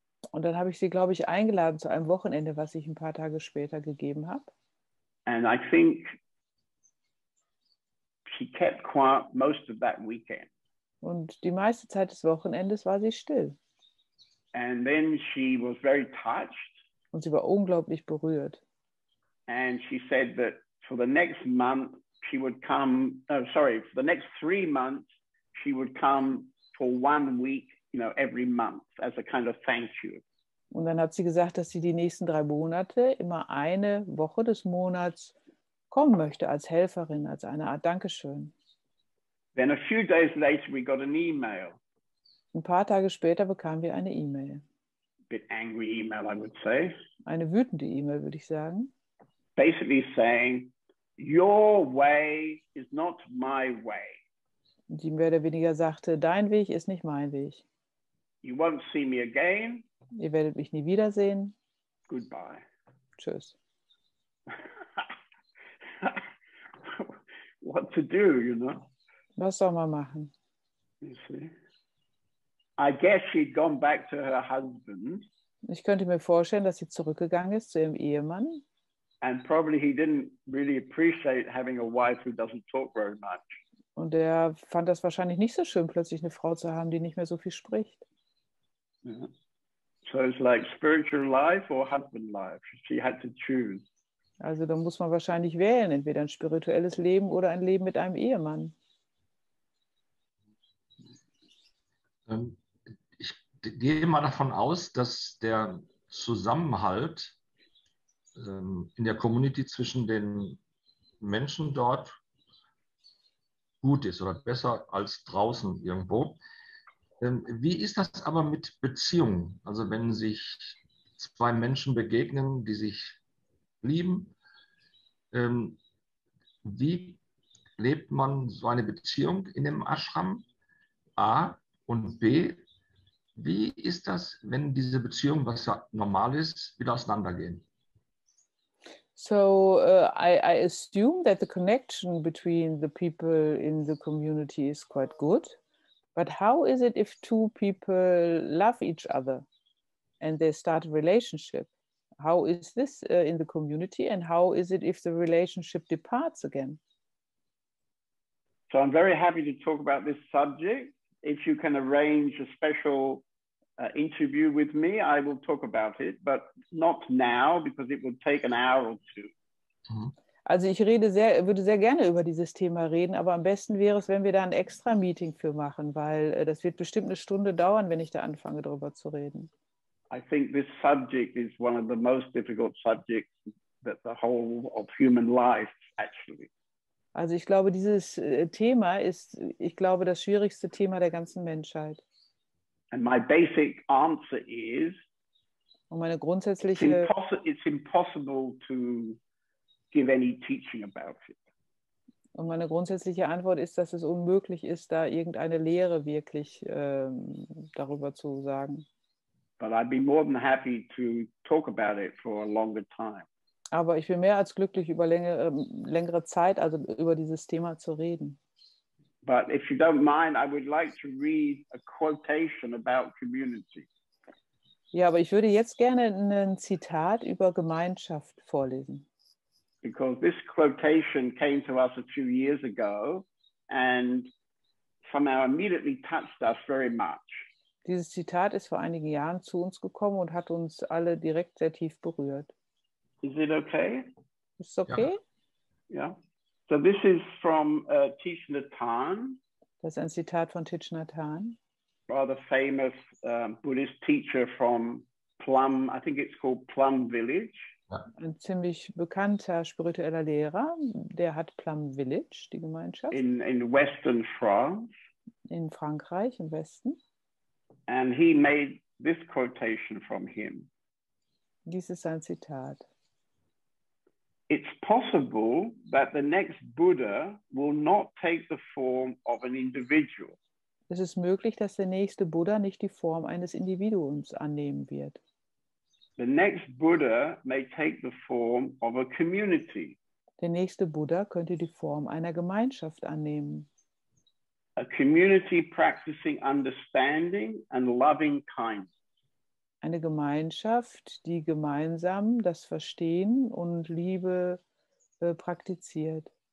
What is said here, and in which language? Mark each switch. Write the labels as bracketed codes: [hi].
[de] Und dann habe ich sie, glaube ich, eingeladen zu einem Wochenende, was ich ein paar Tage später gegeben habe. [en] And I think she kept quiet most of that weekend. [de] Und die meiste Zeit des Wochenendes war sie still. [en] And then she was very touched. [de] Und sie war unglaublich berührt. [en] And she said that for the next month, she would come, for the next 3 months, she would come for 1 week, you know, every month as a kind of thank you. [de] Und dann hat sie gesagt, dass sie die nächsten 3 Monate immer eine Woche des Monats kommen möchte als Helferin, als eine Art Dankeschön. [en] Then a few days later, we got an email. [de] Ein paar Tage später bekamen wir eine E-Mail. [en] Bit angry email, I would say. [de] Eine wütende E-Mail, würde ich sagen. [en] Basically saying, your way is not my way. [de] Die mehr oder weniger sagte, dein Weg ist nicht mein Weg. [en] You won't see me again. [de] Ihr werdet mich nie wiedersehen. [en] Goodbye. [de] Tschüss. [en] What to do, you know? [de] Was soll man machen? [en] You see? I guess she'd gone back to her husband. [de] Ich könnte mir vorstellen, dass sie zurückgegangen ist zu ihrem Ehemann. [en] And probably he didn't really appreciate having a wife who doesn't talk very much. [de] Und er fand das wahrscheinlich nicht so schön, plötzlich eine Frau zu haben, die nicht mehr so viel spricht. [en] Yeah. So it's like spiritual life or husband life. She had to choose. [de] Also da muss man wahrscheinlich wählen, entweder ein spirituelles Leben oder ein Leben mit einem Ehemann. Ich gehe mal davon aus, dass der Zusammenhalt in der Community zwischen den Menschen dort gut ist oder besser als draußen irgendwo. Wie ist das aber mit Beziehungen? Also wenn sich 2 Menschen begegnen, die sich lieben, wie lebt man so eine Beziehung in dem Ashram? A und B, wie ist das, wenn diese Beziehungen, was ja normal ist, wieder auseinandergehen? [en] So I assume that the connection between the people in the community is quite good. But how is it if two people love each other and they start a relationship? How is this in the community, and how is it if the relationship departs again? So I'm very happy to talk about this subject. If you can arrange a special interview with me, I will talk about it, but not now because it would take an hour or two. [de] Also ich würde sehr gerne über dieses Thema reden, aber am besten wäre es, wenn wir da ein extra Meeting für machen, weil das wird bestimmt eine Stunde dauern, wenn ich da anfange, darüber zu reden. [en] I think this subject is one of the most difficult subjects that the whole of human life, actually. [de] Also ich glaube, dieses Thema ist, das schwierigste Thema der ganzen Menschheit. [en] And my basic answer is, [de] Und meine grundsätzliche, [en] it's impossible to give any teaching about it. [de] Und meine grundsätzliche Antwort ist, dass es unmöglich ist, da irgendeine Lehre wirklich darüber zu sagen. [en] But I'd be more than happy to talk about it for a longer time. [de] Aber ich bin mehr als glücklich, über längere Zeit, also über dieses Thema zu reden. [en] But if you don't mind, I would like to read a quotation about community. [de] Ja, aber ich würde jetzt gerne ein Zitat über Gemeinschaft vorlesen. [en] Because this quotation came to us a few years ago and somehow immediately touched us very much. [de] Dieses Zitat ist vor einigen Jahren zu uns gekommen und hat uns alle direkt sehr tief berührt. [en] Is it okay? [de] Ist es okay? [en] Yeah. So this is from Thich Nhat Hanh. [de] Das ist ein Zitat von Thich Nhat Hanh. [en] Rather famous Buddhist teacher from Plum, I think it's called Plum Village. [de] Ein ziemlich bekannter spiritueller Lehrer, der hat Plum Village, die Gemeinschaft. [en] In Western France. [de] In Frankreich, im Westen. [en] And he made this quotation from him. [de] Dies ist sein Zitat. [en] It's possible that the next Buddha will not take the form of an individual. [de] Es ist möglich, dass der nächste Buddha nicht die Form eines Individuums annehmen wird. [en] The next Buddha may take the form of a community. [de] Der nächste Buddha könnte die Form einer Gemeinschaft annehmen. [en] A community practicing understanding and loving kindness. [de] Eine Gemeinschaft, die gemeinsam das Verstehen und Liebe praktiziert.